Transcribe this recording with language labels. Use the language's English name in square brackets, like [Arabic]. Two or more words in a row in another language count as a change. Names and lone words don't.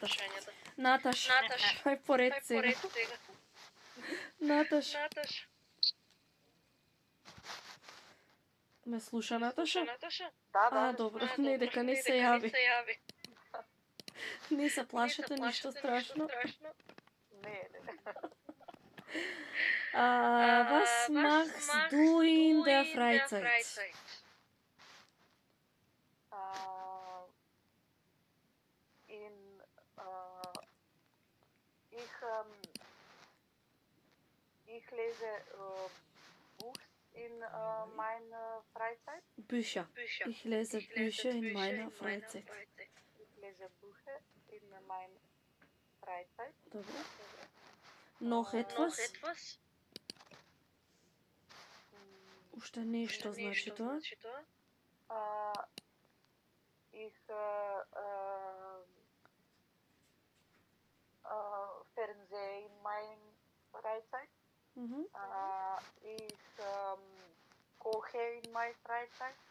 [Macedonian] Наташ, ај поред сега. Наташ. Ме слуша Наташа? Да. Добро, не дека не се јави. Не се плашете, ништо страшно. Не. [German] Was machst du in der Freizeit? Ich lese Buch in meiner Freizeit. Bücher. Ich lese Bücher in meiner Freizeit. Ich lese Bücher in meiner Freizeit. Добре. Noch etwas? [Macedonian] Уште нешто значи тоа? [German] Ich Fernseh in meiner Freizeit. Ich koche in meiner Freizeit.